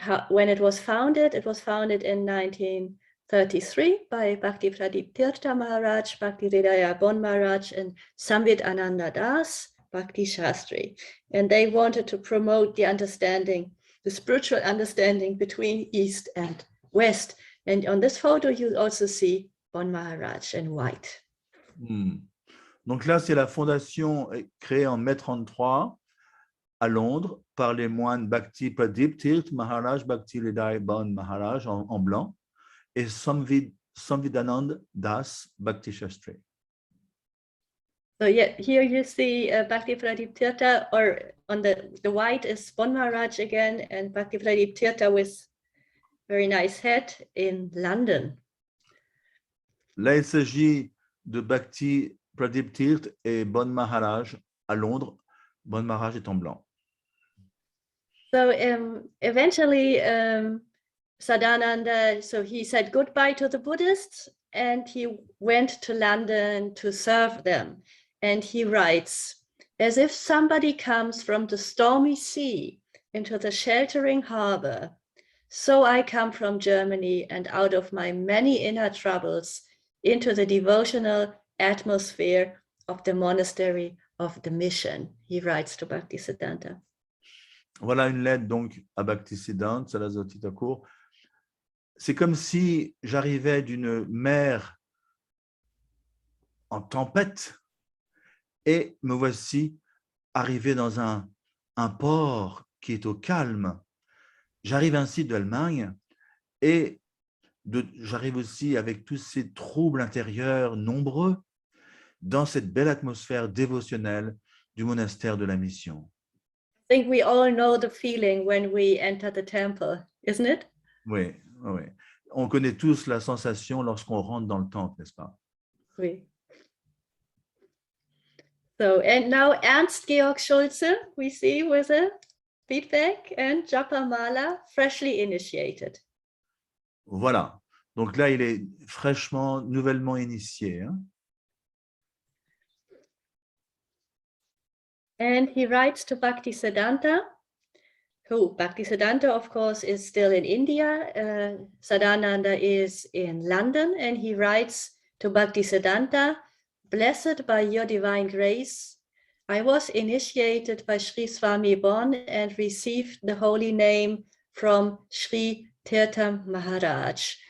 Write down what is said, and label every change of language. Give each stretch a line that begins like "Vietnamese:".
English: When it was founded in 1933 by Bhakti Pradip Tirtha Maharaj, Bhakti Hridaya Bon Maharaj, and Samvid Ananda Das, Bhakti Shastri. And they wanted to promote the understanding, the spiritual understanding between East and West. And on this photo, you also see Bon Maharaj in white.
French: Donc là, c'est la fondation créée en mai 33 à Londres par les moines Bhakti Pradip Tirtha Maharaj, Bhakti Hridaya Bon Maharaj en blanc et Samvidananda Das, Bhakti Shastri.
English: So yeah, here you see Bhakti Pradip Tirtha, or on the white is Bon Maharaj again, and Bhakti Pradip Tirtha with very nice hat in London.
French: Là, il s'agit de Bhakti Pradip Tirtha et Bon Maharaj à Londres. Bon Maharaj est en blanc.
English: So eventually, Sadananda, so he said goodbye to the Buddhists and he went to London to serve them. And he writes, as if somebody comes from the stormy sea into the sheltering harbor. So I come from Germany and out of my many inner troubles into the devotional atmosphere of the monastery of the mission, he writes to Bhaktisiddhanta.
French: Voilà une lettre donc à Bhaktisiddhanta Sarasvati Thakur. C'est comme si j'arrivais d'une mer en tempête et me voici arrivé dans un port qui est au calme. J'arrive ainsi d'Allemagne et j'arrive aussi avec tous ces troubles intérieurs nombreux dans cette belle atmosphère dévotionnelle du monastère de la mission.
English: I think we all know the feeling when we enter the temple, isn't it?
French: Oui, oui. On connaît tous la sensation lorsqu'on rentre dans le temple, n'est-ce pas? Oui.
English: So, and now Ernst Georg Schulze, we see with a feedback, and Japa Mala, freshly initiated.
French: Voilà. Donc là, il est fraîchement, nouvellement initié. Hein?
English: And he writes to Bhaktisiddhanta, who Bhaktisiddhanta, of course, is still in India. Sadananda is in London, and he writes to Bhaktisiddhanta, blessed by your divine grace, I was initiated by Sri Swami Bon and received the holy name from Sri Tirtha Maharaj.